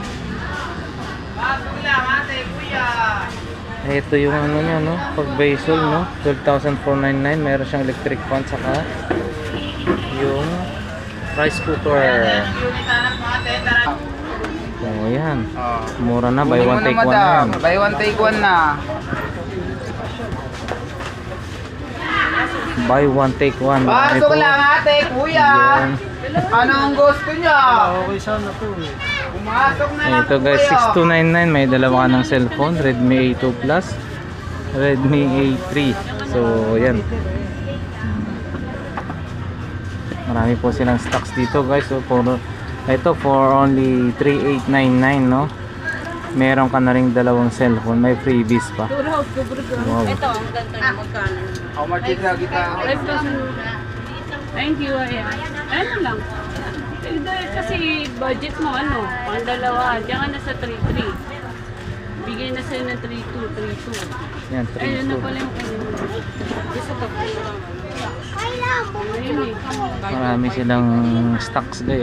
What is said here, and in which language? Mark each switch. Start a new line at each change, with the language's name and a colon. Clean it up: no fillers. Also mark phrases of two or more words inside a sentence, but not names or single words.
Filipino: Ito yung ano niya, no? Pag Visual, no? 12,499. Meron siyang electric fan, saka yung rice cooker. So yan, mura na,
English: buy one take one
Filipino: na yan.
English: Buy one take one na. Buy one take one.
Filipino: Pasok lang ate, kuya. Yan. Anong gusto niya? Okay, sana po eh. Pumasok na lang Ito po guys, kayo. 6299. May dalawa ka ng cellphone, Redmi A2 Plus, Redmi A3. So yan, marami po silang
English: stocks dito guys.
Filipino: So ito
English: for only
Filipino: 3899, no? Meron ka na ring dalawang cellphone, may freebies pa. Wow. Ito, ang ganda na magkano.
English: How much is that kita?
Filipino: 5,000.
English: Thank you,
Filipino: ayan. Ano lang. Kasi budget mo ano, pang dalawa, diyan ka na sa 3,300. Bigay na sa'yo ng 3,200. Yan, Ayun na 32. pala yung kanina. Gusto ko. Ayun eh. Marami silang
English: stocks guys.